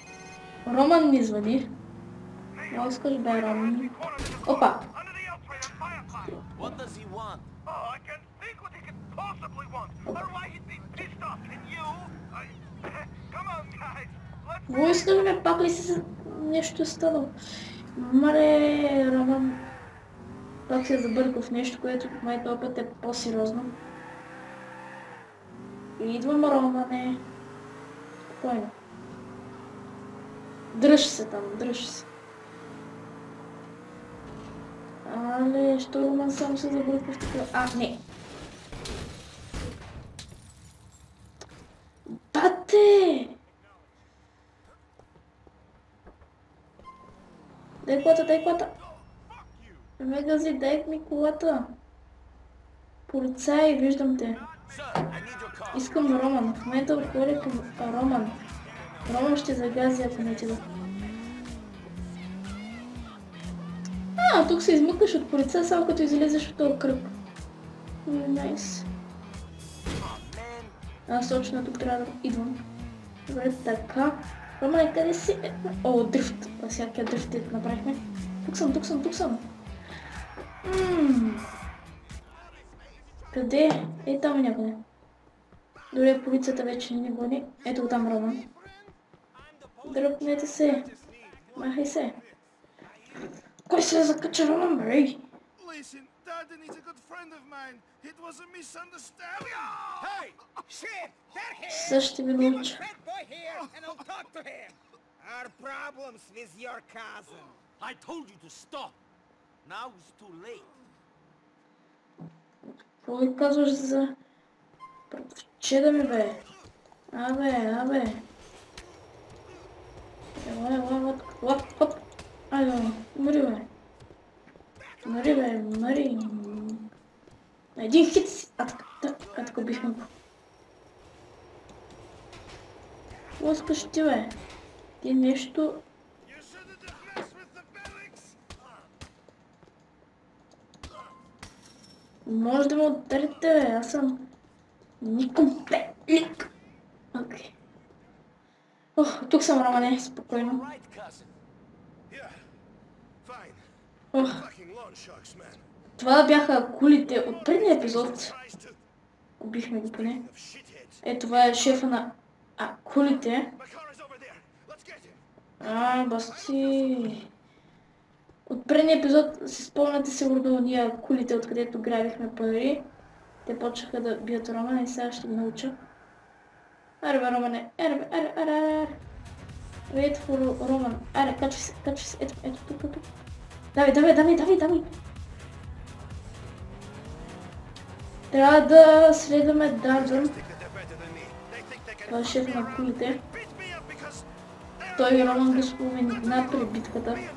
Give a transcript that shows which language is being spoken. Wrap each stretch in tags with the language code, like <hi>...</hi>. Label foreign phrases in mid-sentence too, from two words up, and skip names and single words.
<bg>Роман ни звъни. Много искаш бе, Роман. Опа!</bg> <en>does he want? Oh, I can't think what he could possibly want, or why he'd be pissed off. Can you? Come on, guys. Let's...</en> <bg>Какво искаш, бе? Пак ли си нещо станал? Мале, Роман. Пак се забъркал в нещо, което май този път е по-сериозно. Идвам, Романе. Спокойно. Дръж се там, дръж се. Але, що Роман сам се забъркал в такова? А, не. Бате! Дай колата, дай колата. Мегази, дай ми колата. Полицай, виждам те.</bg> <en>Sir, I need your car.</en> <bg>Искам Роман. В момента отворя към Роман. Роман ще загази, ако не отида. Тук се измъкваш от полица, само като излезеш от този кръг. Найс. Аз точно тук трябва да идвам. Добре, така. Роман, къде си? О, дрифт. Всякакия дрифт направихме. Тук съм. Къде? Там някъде. Дори полицията вече не гони. Ето там Роман. Дръпнете се. Махай се. Кой се закача Роман, бе?</bg> <en>Listen, Darden is a good friend of mine. It was a misunderstanding. Hey! Shit! That here!</en> <bg>Сега ще ви</bg> <en>Get</en> <bg>науча.</bg> <en>that boy here and I'll talk to him. Our problems with your cousin. I told you to stop. Now it's too late.</en> <bg>Какво ви казваш за... Че ми, бе? Абе. Ела, хоп. Айде, умри, бе. Умри. Един хит си. Така бихме го. Какво искаш ти, бе? Ти нещо... Може да ме ударите, бе. Аз съм... Ником Пелик. Окей. Тук съм, Романе. Спокойно.</bg> <en>Right, cousin.</en> <bg>Това бяха кулите от предния епизод. Убихме го поне. Това е шефа на кулите. Басти. От предния епизод си спомняте сигурно ние кулите, откъдето грабихме пари. Те почнаха да бият Романа и сега ще ги науча. Аре бе, Романе. Аре.</bg> <en>Wait for Roman.</en> <bg>Аре, качвай се. Ето, тук. Давай. Трябва да следваме Дардън. Това е шеф на кулите. Той и Роман го спомена при битката.</bg>